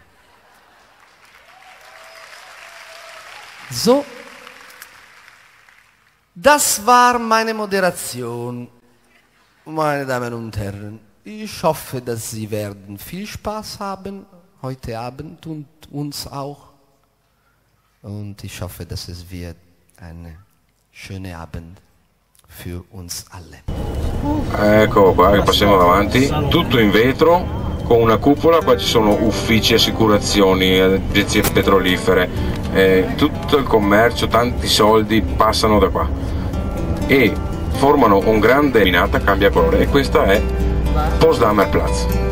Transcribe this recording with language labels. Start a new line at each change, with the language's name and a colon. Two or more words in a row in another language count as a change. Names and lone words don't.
German: So, das war meine Moderation, meine Damen und Herren. Ich hoffe, dass Sie werden viel Spaß haben heute Abend und uns auch. Und ich hoffe, dass es wird ein schöner Abend für uns alle.
Italian: Ecco qua che passiamo davanti, tutto in vetro con una cupola, qua ci sono uffici, assicurazioni, agenzie petrolifere, tutto il commercio, tanti soldi passano da qua e formano un grande minata, cambia colore, e questa è Potsdamer Platz.